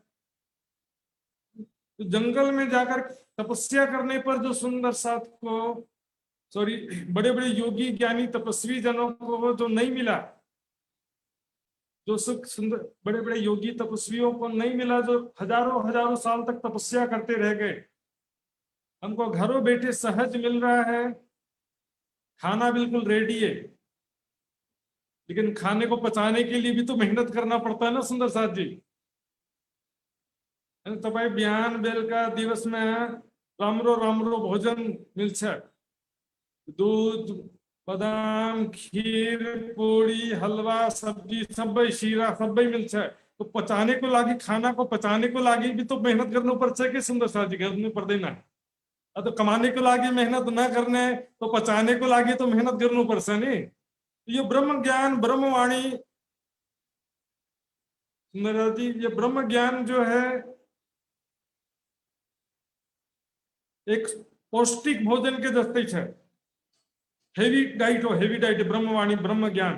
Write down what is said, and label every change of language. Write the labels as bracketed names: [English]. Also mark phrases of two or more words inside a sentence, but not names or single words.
[Hindi] तो जंगल में जाकर तपस्या करने पर जो सुंदर साथ को, सॉरी, बड़े बड़े योगी ज्ञानी तपस्वी जनों को जो नहीं मिला, जो सुख सुंदर बड़े बड़े योगी तपस्वियों को नहीं मिला, जो हजारों हजारों साल तक तपस्या करते रह गए, हमको घरों बैठे सहज मिल रहा है, खाना बिल्कुल रेडी है। लेकिन खाने को पचाने के लिए भी तो मेहनत करना पड़ता है ना सुंदर साथ जी। [Nepali] तपाईं बिहान बेलुका दिवस में राम्रो राम्रो भोजन मिल्छ, दूध, बादाम, खीर, पूरी, हलवा, सब्जी सबै शीरा सबै मिल्छ। [Hindi] तो पचाने को लागी, खाना को पचाने को लागी भी तो मेहनत करना पड़ता है कि सुंदर साथ जी, [Nepali] गर्नु पर्दैन। [Hindi] तो कमाने को लागी मेहनत न करने तो पचाने को लागी तो मेहनत [Nepali] करनु पर्छ नि। [Hindi] ये ब्रह्म ज्ञान, ब्रह्मवाणी सुंदर जी, ये ब्रह्म ज्ञान जो है एक पौष्टिक भोजन के जस्ते है। [English] heavy diet [Nepali] हो, [English] heavy diet [Nepali] ब्रह्मवाणी ब्रह्म ज्ञान।